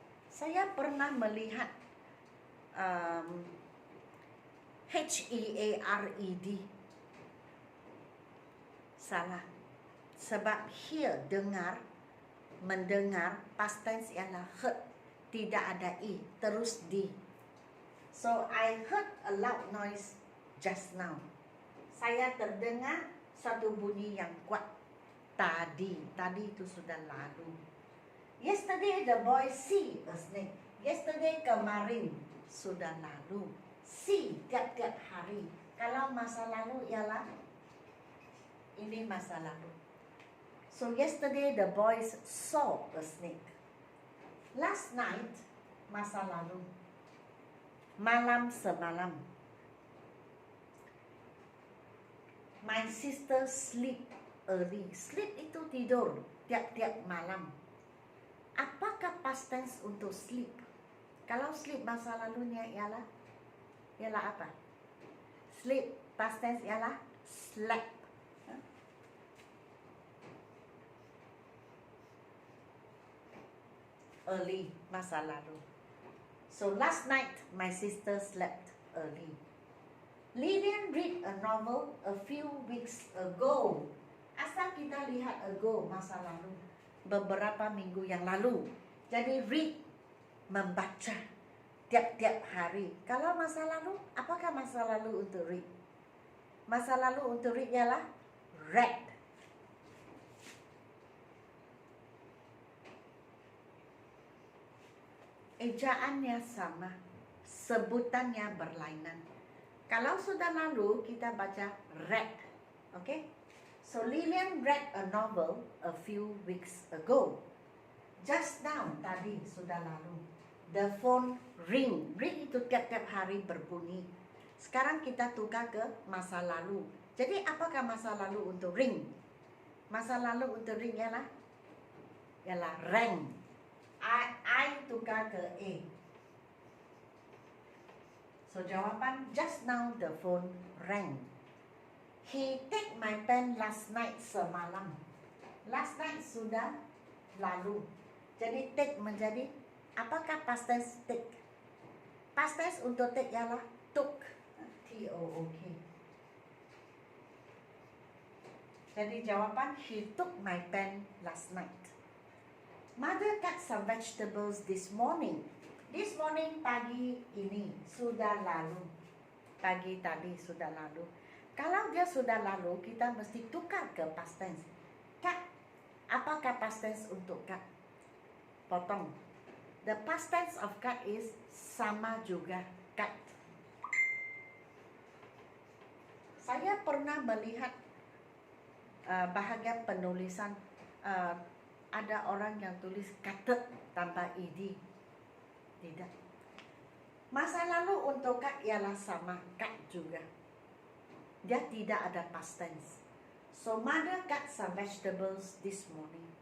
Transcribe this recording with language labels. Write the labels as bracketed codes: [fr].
[ms] Saya pernah melihat H-E-A-R-E-D. Salah. Sebab hear, dengar, mendengar, past tense ialah heard. Tidak ada I, terus D. [en] So, I heard a loud noise just now. [ms] Saya terdengar satu bunyi yang kuat tadi. Tadi itu sudah lalu. [en] Yesterday the boy see a snake. [ms] Yesterday kemarin sudah lalu. See tiap-tiap hari. Kalau masa lalu ialah ini masa lalu. [en] So yesterday the boys saw a snake. [ms] Last night masa lalu. Malam semalam. [en] My sister sleep early. [ms] Sleep itu tidur tiap-tiap malam. Apakah past tense untuk sleep? Kalau sleep masa lalunya ialah apa? Sleep past tense ialah slept. Early masa lalu. [en] So last night my sister slept early. Lilian read a novel a few weeks ago. [ms] Asal kita lihat ago masa lalu, beberapa minggu yang lalu. Jadi read, membaca tiap-tiap hari. Kalau masa lalu, apakah masa lalu untuk read? Masa lalu untuk read ialah read. Ejaannya sama, sebutannya berlainan. Kalau sudah lalu, kita baca read. Okay? [en] So Lilian read a novel a few weeks ago. Just now, [ms] tadi sudah lalu. [en] The phone ring. [ms] Ring itu tiap-tiap hari berbunyi. Sekarang kita tukar ke masa lalu. Jadi apakah masa lalu untuk ring? Masa lalu untuk ring ialah ialah rang. I tukar ke A. [en] So jawapan, just now the phone rang. He take my pen last night semalam. [ms] Last night sudah lalu. Jadi take menjadi, apakah past tense take? Past tense untuk take ialah took. [en] T-O-O-K. [ms] Jadi jawapan, [en] he took my pen last night. Mother cut some vegetables this morning. [ms] This morning, pagi ini sudah lalu. Pagi tadi sudah lalu. Kalau dia sudah lalu, kita mesti tukar ke past tense. Cut. Apakah past tense untuk cut? Potong. [en] The past tense of cut is [ms] sama juga, [en] cut. [ms] Saya pernah melihat bahagian penulisan, ada orang yang tulis kata tanpa ed. Tidak. Masa lalu untuk cut ialah sama, cut juga. Dia tidak ada past tense. [en] So mother cut some vegetables this morning.